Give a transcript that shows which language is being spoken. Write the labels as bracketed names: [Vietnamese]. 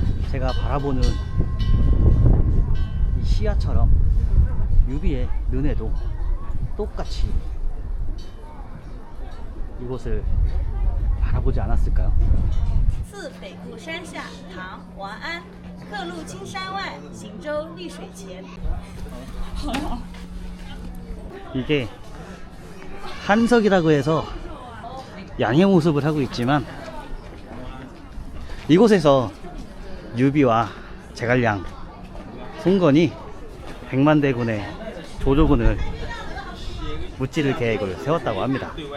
[Korean] 제가 바라보는 이 시야처럼 유비의 눈에도 똑같이 이곳을 바라보지 않았을까요? [Chinese] 自北固山下，唐·王安。客路青山外，行舟溧水前。 [Korean] 이게 한석이라고 해서 양의 모습을 하고 있지만 이곳에서 유비와 제갈량, 송건이 백만대군의 조조군을 무찌를 계획을 세웠다고 합니다.